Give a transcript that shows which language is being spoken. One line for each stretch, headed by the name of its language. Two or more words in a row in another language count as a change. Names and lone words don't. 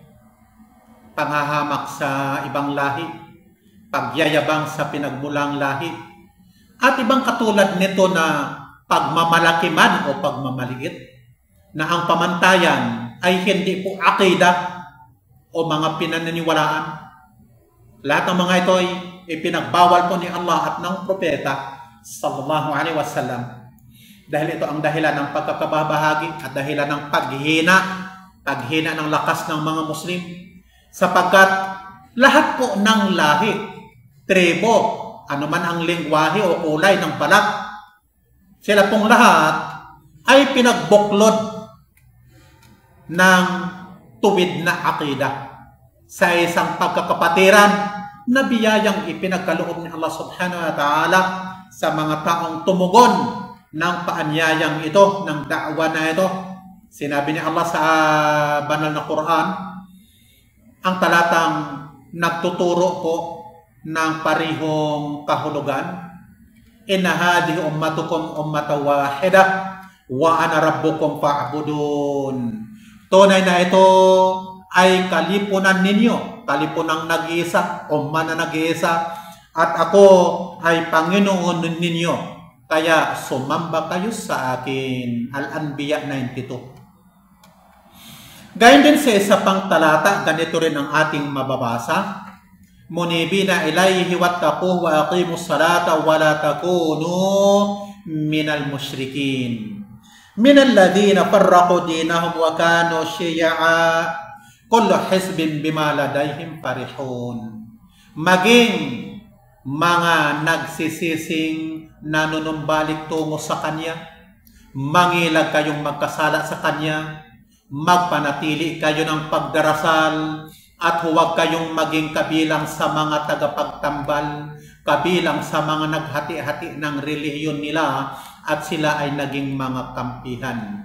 Filipino: panghahamak sa ibang lahi, pagyayabang sa pinagmulang lahi, at ibang katulad nito na pagmamalaki man o pagmamaliit, na ang pamantayan ay hindi po akidah o mga pinaniniwalaan. Lahat ng mga ito ay ipinagbawal po ni Allah at ng propeta
Arabic: صلى الله عليه وسلم,
Filipino: dahil ito ang dahilan ng pagkakababahagi at dahilan ng paghina ng lakas ng mga Muslim, sapagkat lahat po ng lahi, tribo, anuman ang lingwahe o kulay ng balat, sila pong lahat ay pinagbuklod ng tuwid na akidah sa isang pagkakapatiran na biyayang ipinagkaloob ni Allah
Arabic: سبحانه وتعالى
Filipino: sa mga taong tumugon ng paanyayang ito, ng da'wa na ito. Sinabi ni Allah sa banal na Quran, ang talatang nagtuturo po ng parihong kahulugan,
Arabic: إن هذه أمتكم أمة واحدة وأنا ربكم فاعبدون.
Filipino: Tunay na ito ay kalipunan ninyo, kalipunang nag-iisa, umma na nag-iisa, at ako ay Panginoon ninyo, kaya sumamba kayo sa akin. Al-Anbiya 92. Gayon din sa isa pang talata, ganito rin ang ating mababasa,
Arabic: منيبين إليه واتقوه وأقيموا الصلاة ولا تكونوا من المشركين من الذين فرقوا دينهم وكانوا شيعا كل حزب بما لديهم فرحون.
Filipino: Maging mga nagsisising nanunumbalik tungo sa Kanya, mangilag kayong magkasala sa Kanya, magpanatili kayo ng pagdarasal, at huwag kayong maging kabilang sa mga tagapagtambal, kabilang sa mga naghati-hati ng relihiyon nila, at sila ay naging mga kampihan.